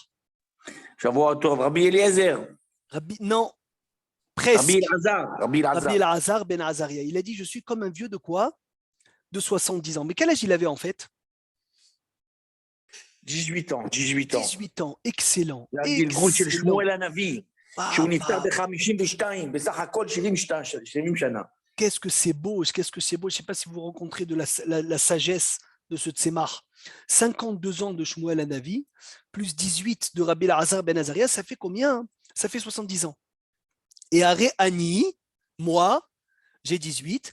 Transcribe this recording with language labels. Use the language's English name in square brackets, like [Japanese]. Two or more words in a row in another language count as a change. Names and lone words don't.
[French] Je vois autour Rabbi Eliezer. Non, presque. Rabbi Elazar ben Azaria. Il a dit, je suis comme un vieux de quoi? De 70 ans. Mais quel âge il avait en fait? 18 ans. 18 ans, excellent. [Hebrew] גלגול של שמואל הנביא, שהוא נפטר [French] Bah, [Hebrew] ב-52, בסך הכל 70 שנה. [French] qu'est-ce que c'est beau, qu'est-ce que c'est beau. Je ne sais pas si vous rencontrez de la sagesse de ce Tzemach. 52 ans de Shmuel Hanavi, plus 18 de Rabbi Elazar ben Azaria, ça fait combien? Ça fait 70 ans. Et [Hebrew] הרי אני, [French] moi, j'ai 18.